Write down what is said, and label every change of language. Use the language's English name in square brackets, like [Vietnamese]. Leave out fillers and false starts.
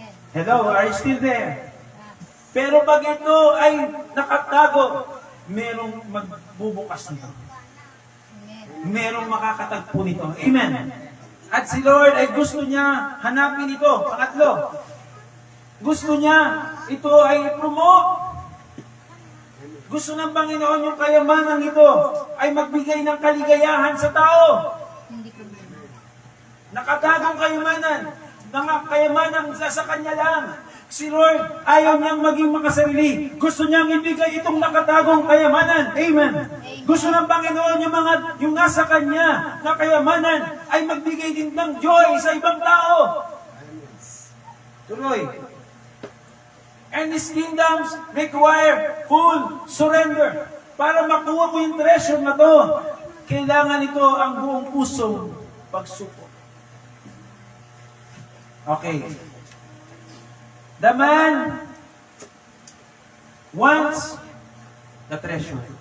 [English] Hello, are you still there? [Filipino] Pero pag ito ay nakatago, merong magbubukas nito. Merong makakatagpo nito. Amen. At si Lord ay gusto niya hanapin ito. Pangatlo, gusto niya ito ay promote. Gusto ng Panginoon yung kayamanan ito ay magbigay ng kaligayahan sa tao. Nakatagong kayamanan, kayamanan sa kanya lang. Si Lord, ayaw niyang maging makasarili. Gusto niyang ibigay itong nakatagong kayamanan. Amen. Gusto ng Panginoon yung nasa Kanya na kayamanan ay magbigay din ng joy sa ibang tao. Tuloy. [English] And His kingdoms require full surrender. [Filipino] Para makuha mo yung treasure na to, kailangan ito ang buong pusong pagsuko. [English] Okay. The man wants the treasure.